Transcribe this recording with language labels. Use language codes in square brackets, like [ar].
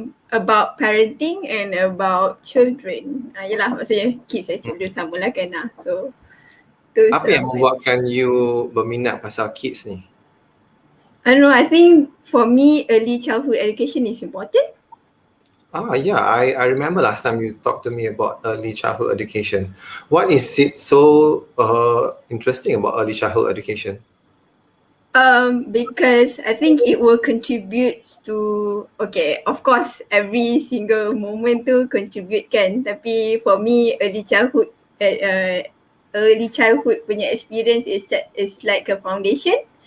[en] About parenting and about children. [ms] Yelah, maksudnya [en] kids and children [ms] sama lah kan. [en] So, [ms] apa yang membuatkan [en] you [ms] berminat pasal kids ni? [en] I don't know, I think for me early childhood education is important. Yeah, I remember last time you talked to me about early childhood education. What is it so interesting about early childhood education? Because I think it will contribute to, okay, of course every single moment [ms] tu [en] contribute [ms] kan, tapi [en] for me early childhood [ms] punya [en] experience is like a foundation.